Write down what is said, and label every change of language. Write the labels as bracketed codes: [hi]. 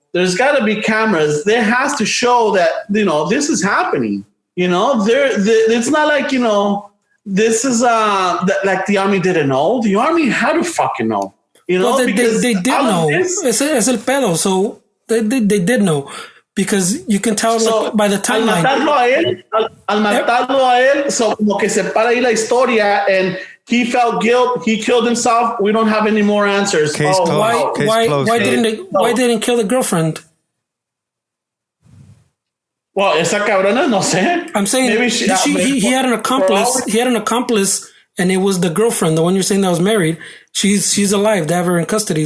[en] There's got to be cameras. There has to show that, you know, this is happening. You know, it's not like, you know, this is like the army didn't know. The army had to fucking know. You know, well, they did know. [es] Es el pedo. [en] So. They did know because you can tell like, by the timeline. [es] Al matarlo a él, so como que se para ahí la historia, [en] and he felt guilt. He killed himself. We don't have any more answers. Case closed. Why didn't kill the girlfriend? Well, [es] esa cabrona, no sé. [en] I'm saying maybe he had an accomplice. He had an accomplice, and it was the girlfriend, the one you're saying that was married. She's alive. They have her in custody.